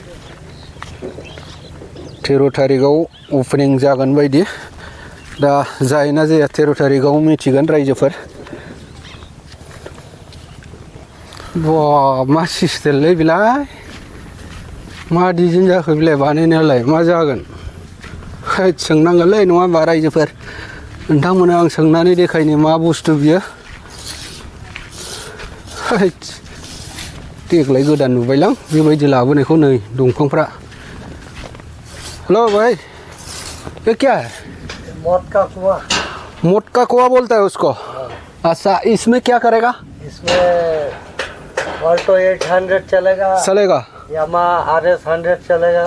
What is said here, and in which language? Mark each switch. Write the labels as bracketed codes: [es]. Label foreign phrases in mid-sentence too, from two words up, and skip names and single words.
[brx] 13 थारिखआव अपेनिं जागोन बायदि दा जायोना जाया 13 थारिखआव मिथिगोन रायजोफोर बा मा सिस्टेमलै बिलाय मा डिजाइन जाखो बिलाय बानायनायालाय मा जागोन सोंनांगोनलै नङा होनबा रायजोफोर नोंथांमोना आं सोंनानै देखायनो मा बुस्थु बियो देग्लाय गोदान नुबायलां बेबायदि लाबोनायखौ नै दंफांफ्रा [hi] हेलो भाई ये क्या है मौत का कुआं मोटका कुआ बोलता है उसको अच्छा इसमें क्या करेगा इसमें ऑल्टो 800 चलेगा चलेगा यामा RS 100 चलेगा